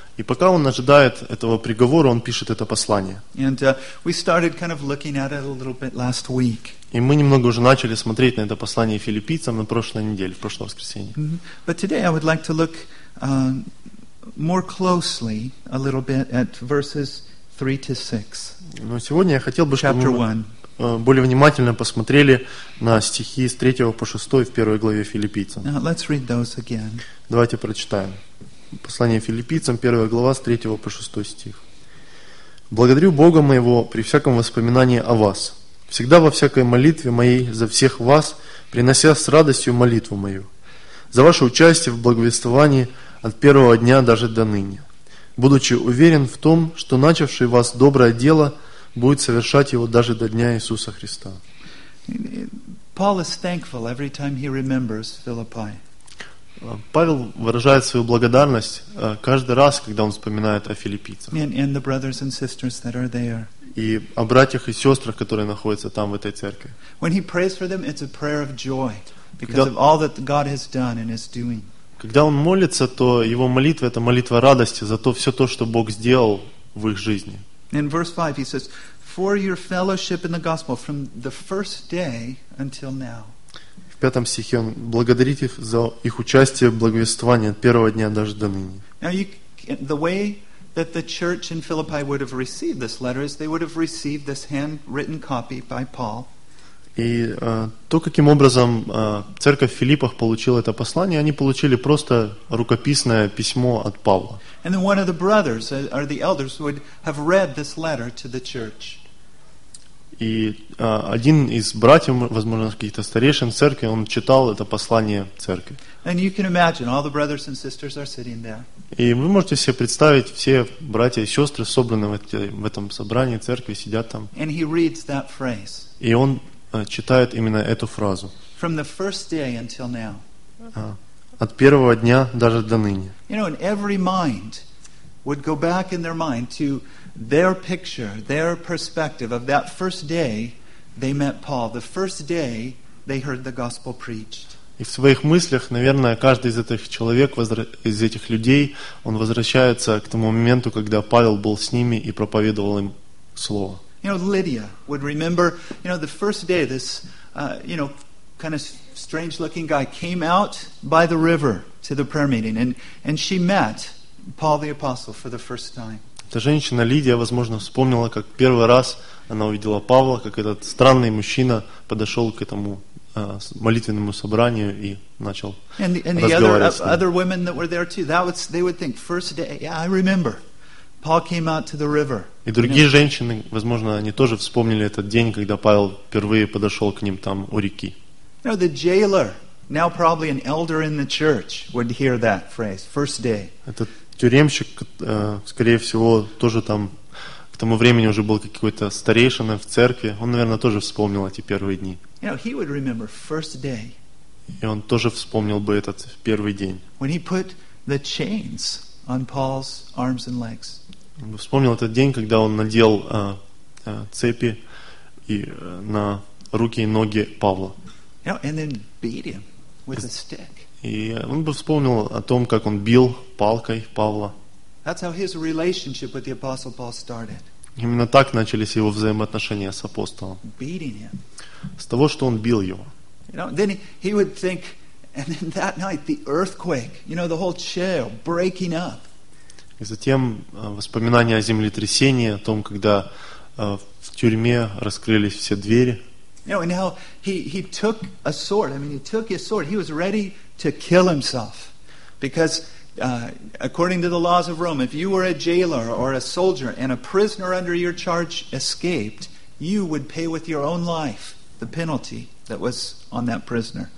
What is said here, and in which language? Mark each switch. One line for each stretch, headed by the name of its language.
Russian: И пока он ожидает этого приговора, он пишет это послание.
English: And, we started kind of looking at it a little bit last week.
Russian: И мы немного уже начали смотреть на это послание филиппийцам на прошлой неделе, в прошлое воскресенье. Mm-hmm.
English: But today I would like to look more closely a little bit at verses 3 to 6.
Russian: Но сегодня я хотел бы, чтобы мы более внимательно посмотрели на стихи с 3 по 6 в первой главе филиппийцам.
English: Now, let's read those again.
Russian: Давайте прочитаем. Послание филиппийцам, 1 глава, с 3 по 6 стих. «Благодарю Бога моего при всяком воспоминании о вас, всегда во всякой молитве моей за всех вас, принося с радостью молитву мою, за ваше участие в благовествовании от первого дня даже до ныне, будучи уверен в том, что начавший вас доброе дело будет совершать его даже до дня Иисуса Христа».
English: Paul is thankful every time he remembers Philippi.
Russian: Павел выражает свою благодарность каждый раз, когда он вспоминает о филиппийцах. И о братьях и сестрах, которые находятся там, в этой церкви.
English: When he prays for them, it's a prayer of joy because of all that God has done and is doing.
Russian: Когда он молится, то его молитва — это молитва радости за то, все то, что Бог сделал в их жизни.
English: In verse 5 he says, "For your fellowship in the gospel from the first day until now."
Russian: В пятом стихе он благодарит их за их участие в благовествовании от первого дня даже до ныне.
English: Now the way that the church in Philippi would have received this letter is they would have received this handwritten copy by Paul.
Russian: И то, каким образом церковь в Филиппах получила это послание, они получили просто рукописное письмо от Павла.
English: And then one of the brothers or the elders would have read this letter to the church.
Russian: И один из братьев, возможно, каких-то старейшин церкви, он читал это послание церкви.
English: And you can imagine, all the brothers and sisters are sitting there.
Russian: И вы можете себе представить, все братья и сестры, собранные в этом собрании церкви, сидят там.
English: And he reads that phrase.
Russian: И он читает именно эту фразу.
English: From the first day until now.
Russian: От первого дня даже до ныне.
English: You know, and every mind would go back in their mind to their picture, their perspective of that first day they met Paul, the first day they heard the gospel preached.
Russian: И в своих мыслях, наверное, каждый из этих человек, из этих людей, он возвращается к тому моменту, когда Павел был с ними и проповедовал им слово.
English: You know, Lydia would remember, you know, the first day this, you know, kind of strange-looking guy came out by the river to the prayer meeting, and she met Paul the apostle for the first time.
Russian: Эта женщина Лидия, возможно, вспомнила, как первый раз она увидела Павла, как этот странный мужчина подошел к этому молитвенному собранию и начал разговаривать. И другие женщины, возможно, они тоже вспомнили этот день, когда Павел впервые подошел к ним там у реки.
English: Now probably an elder in the church would hear that phrase, first day.
Russian: Этот тюремщик, скорее всего, тоже там к тому времени уже был какой-то старейшина в церкви. Он, наверное, тоже вспомнил эти первые дни.
English: You know, he would remember first day.
Russian: И он тоже вспомнил бы этот первый день.
English: When he put the chains on Paul's arms and legs.
Russian: Он вспомнил этот день, когда он надел цепи и на руки и ноги Павла.
English: You know, and then beat him with a stick.
Russian: И он бы вспомнил о том, как он бил палкой Павла.
English: That's how his relationship with the apostle Paul started.
Russian: Именно так начались его взаимоотношения с апостолом.
English: Beating him.
Russian: С того, что он бил его.
English: You know, then he would think, and then that night the earthquake, you know, the whole chair breaking up.
Russian: И затем воспоминания о землетрясении, о том, когда в тюрьме раскрылись все двери.
English: You know, and how he took a sword. I mean, he took his sword. He was ready to kill himself. Because according to the laws of Rome, if you were a jailer or a soldier and a prisoner under your charge escaped, you would pay with your own life the penalty that was on that prisoner.